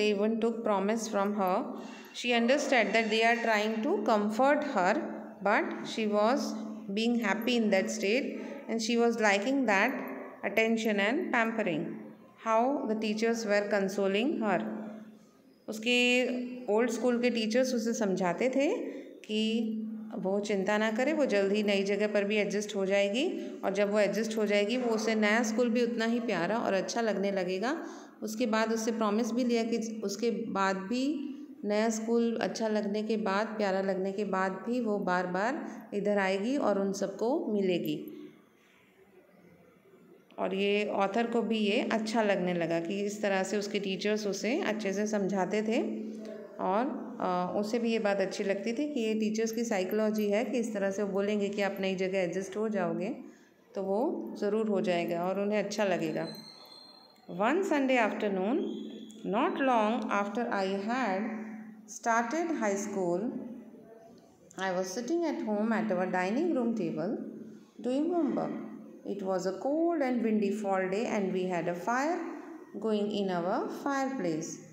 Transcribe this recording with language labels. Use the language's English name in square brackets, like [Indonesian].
[English] They even took promise from her. She understood that they are trying to comfort her, but she was being happy in that state, and she was liking that attention and pampering. How the teachers were consoling her. [Hindi] उसके old school के teachers उसे समझाते थे कि वो चिंता ना करे, वो जल्दी नई जगह पर भी एडजस्ट हो जाएगी, और जब वो एडजस्ट हो जाएगी वो उसे नया स्कूल भी उतना ही प्यारा और अच्छा लगने लगेगा. उसके बाद उससे प्रॉमिस भी लिया कि उसके बाद भी नया स्कूल अच्छा लगने के बाद, प्यारा लगने के बाद भी वो बार बार इधर आएगी और उन सबको मिलेगी. और ये ऑथर को भी ये अच्छा लगने लगा कि इस तरह से उसके टीचर्स उसे अच्छे से समझाते थे, और उसे भी ये बात अच्छी लगती थी कि ये टीचर्स की साइकोलॉजी है कि इस तरह से वो बोलेंगे कि आप नई जगह एडजस्ट हो जाओगे तो वो ज़रूर हो जाएगा और उन्हें अच्छा लगेगा. [English] One Sunday afternoon, not long after I had started high school, I was sitting at home at our dining room table doing homework. It was a cold and windy fall day, and we had a fire going in our fireplace.